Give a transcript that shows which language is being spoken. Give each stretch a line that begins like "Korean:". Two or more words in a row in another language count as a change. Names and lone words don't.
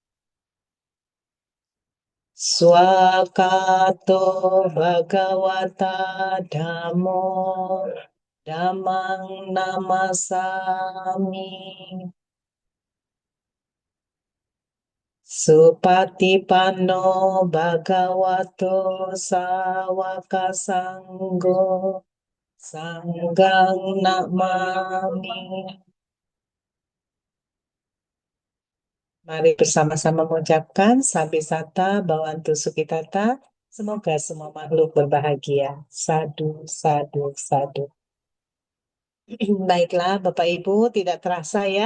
Pali: Swakato Bhagawata Dhammo Dhammang Namasami. Supatipanno Bhagavato Sawaka Sanggo Sanggang Namami.
Indonesian: Mari bersama-sama mengucapkan
Pali: Sabisata Bhawantu Sukitata.
Indonesian: Semoga semua makhluk berbahagia.
Pali: Sadu, sadu, sadu.
Indonesian: Baiklah, Bapak Ibu, tidak terasa ya.